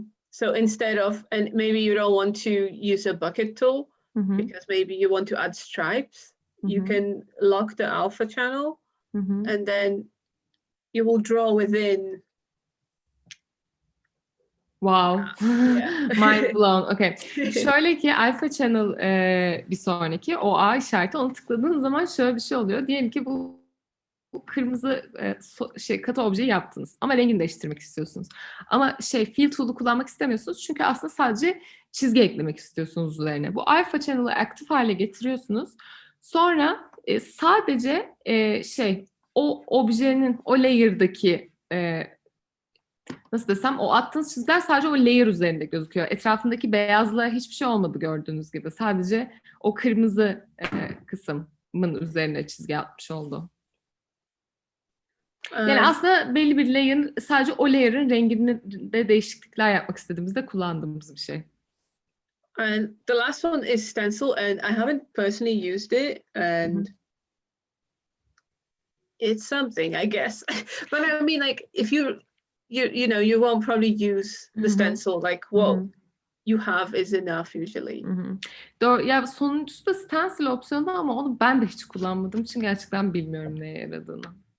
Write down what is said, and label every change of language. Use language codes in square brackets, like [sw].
[en] So instead of, and maybe you don't want to use a bucket tool because maybe you want to add stripes, you can lock the alpha channel and then you will draw within. Wow. Mind blown. Okay. [tr] Şöyle ki alpha channel bir sonraki o A işareti, onu tıkladığınız zaman şöyle bir şey oluyor. Diyelim ki bu kırmızı katı objeyi yaptınız ama rengini değiştirmek istiyorsunuz. Ama fill tool'u kullanmak istemiyorsunuz çünkü aslında sadece çizgi eklemek istiyorsunuz üzerine. Bu alpha channel'ı aktif hale getiriyorsunuz. Sonra sadece o objenin o layer'daki nasıl desem, o attığınız çizgiler sadece o layer üzerinde gözüküyor. Etrafındaki beyazla hiçbir şey olmadı gördüğünüz gibi. Sadece o kırmızı kısmın üzerine çizgi atmış oldu. Yani aslında belli bir layer'ın, sadece o layer'ın renginde de değişiklikler yapmak istediğimizde kullandığımız bir şey. [en] And the last one is stencil, and I haven't personally used it, and it's something, I guess. But I mean, like, if you know, you won't probably use the stencil, like what you have is enough usually. [tr] Doğru. Ya sonuncusu da stencil opsiyonu ama onu ben de hiç kullanmadığım için gerçekten bilmiyorum neye yaradığını.